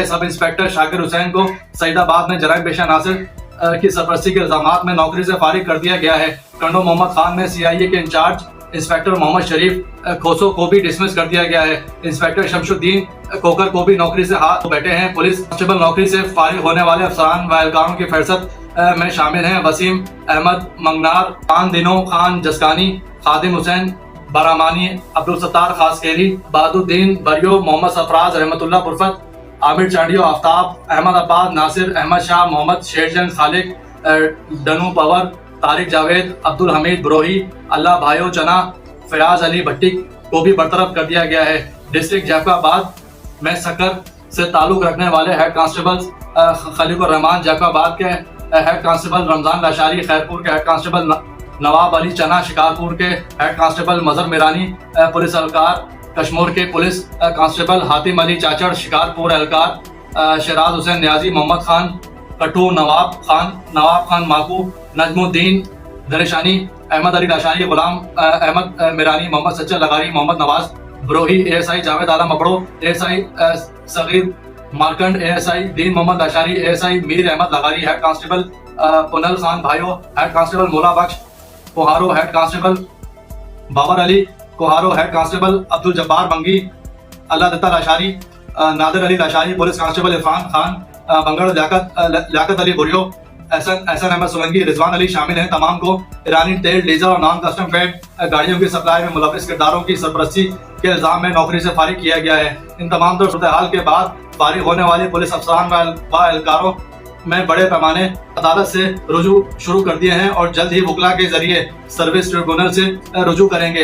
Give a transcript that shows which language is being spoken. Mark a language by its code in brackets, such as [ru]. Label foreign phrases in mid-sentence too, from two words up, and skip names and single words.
[en] sub inspector [ur] شاکر حسین کو سعیدآباد میں جرائم پیشہ ناصر کی سرپرستی کے الزامات میں نوکری سے فارغ کر دیا گیا ہے. کنڈو محمد خان میں CIA کے [en] incharge inspector [ur] محمد شریف کھوسو کو بھی ڈسمس کر دیا گیا ہے. انسپکٹر شمس الدین کوکر کو بھی نوکری سے ہاتھ بیٹھے ہیں. [en] police constable [ur] نوکری سے فارغ ہونے والے افسران و اہلکاروں کی فہرست میں شامل ہیں وسیم احمد منگنار، خان دینو خان جسکانی، خادم حسین برامانی، عبدالستار خاصخیلی، بہاالدین بریو، محمد سفراز رحمت اللہ پرفت، عامر چانڈیو آفتاب، احمد عباد، ناصر احمد شاہ، محمد شیرجنگ خالق، ڈنو پور، طارق جاوید، عبدالحمید بروہی، اللہ بھایو چنا، فیاض علی بھٹی کو بھی برطرف کر دیا گیا ہے. ڈسٹرکٹ جیفرآباد میں سکر سے تعلق رکھنے والے [en] head constable [ur] خلیق الرحمان، جیفرآباد کے [en] head constable [ur] رمضان لاشاری، خیرپور کے [en] head constable [ur] نواب علی چنا، شکارپور کے [en] head constable [ur] مظہر میرانی، پولیس اہلکار کشمیر کے [en] police constable [ur] حاتم علی چاچڑ، شکارپور اہلکار شراز حسین نیازی، محمد خان کٹو, نواب خان ماکو، نجم الدین دریشانی، احمد علی لاشاری، غلام احمد میرانی، محمد سچر لغاری، محمد نواز بروہی، ASI جاوید عالم ابڑو، ASI صغیر مارکنڈ، ASI دین محمد لاشاری، ASI میر احمد لغاری, [en] head constable [ur] پنل خان بھائیوں, [en] head constable [ur] مولا بخش کہاڑو, [en] head constable [ur] بابر علی کہاڑو, [en] head constable [ur] عبدالجبار بنگی، اللہ دتہ لاشاری، نادر علی لاشاری, [en] police constable [ur] عرفان خان بنگڑ، لیاقت علی بریو، احسن احمد سولنکی, رضوان علی شامل ہیں. تمام کو ایرانی تیل ڈیزل اور [en] non custom paid [ur] گاڑیوں کی سپلائی میں ملوث کرداروں کی سرپرستی کے الزام میں نوکری سے فارغ کیا گیا ہے. ان تمام صورت حال کے بعد فارغ ہونے والے پولیس افسران و اہلکاروں میں بڑے پیمانے عدالت سے رجوع شروع کر دیے ہیں اور جلد ہی وکلا کے ذریعے [en] service tribunal [ur] سے رجوع کریں گے.